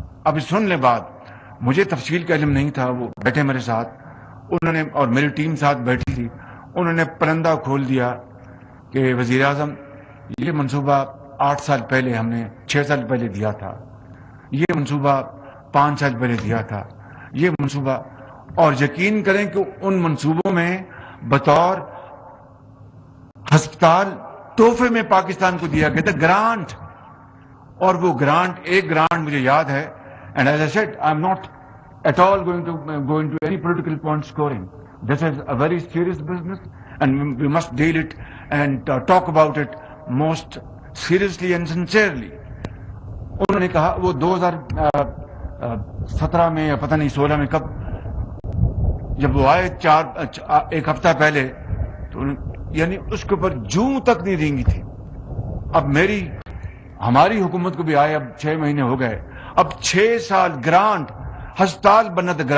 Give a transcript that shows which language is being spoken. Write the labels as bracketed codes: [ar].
[ur] اب سن لیں بات, مجھے تفصیل کا علم نہیں تھا. وہ بیٹھے میرے ساتھ, انہوں نے, اور میری ٹیم ساتھ بیٹھی تھی, انہوں نے پرندہ کھول دیا کہ وزیر اعظم یہ منصوبہ 8 سال پہلے ہم نے 6 سال پہلے دیا تھا, یہ منصوبہ 5 سال پہلے دیا تھا, یہ منصوبہ, اور یقین کریں کہ ان منصوبوں میں بطور ہسپتال تحفے میں پاکستان کو دیا گیا تھا گرانٹ. اور وہ گرانٹ, ایک گرانٹ مجھے یاد ہے, [en] and as I said, I'm not at all going to go into any political point scoring. This is a very serious business and we must deal it and talk about it most seriously and sincerely. [ur] انہوں نے کہا, وہ 2017 میں یا پتہ نہیں 16 میں کب, جب وہ آئے ایک ہفتہ پہلے, تو یعنی اس کے اوپر جوں تک نہیں رینگی تھی. اب ہماری حکومت کو بھی آئے, اب 6 مہینے ہو گئے, اب 6 سال گرانٹ, ہسپتال بننا تھا.